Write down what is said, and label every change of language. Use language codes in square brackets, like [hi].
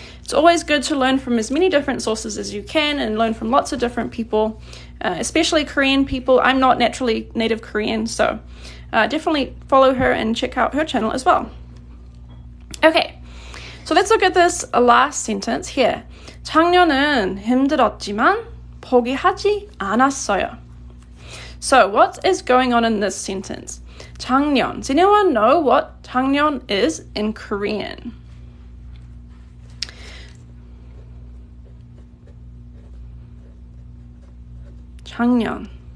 [en] It's always good to learn from as many different sources as you can and learn from lots of different people, especially Korean people. I'm not naturally native Korean, so definitely follow her and check out her channel as well. Okay, So let's look at this last sentence here. [ko] 작년은 힘들었지만 포기하지 않았어요. [en] So what is going on in this sentence? [ko] 작년. [en] Does anyone know what 작년 is in Korean? [ko] 작년.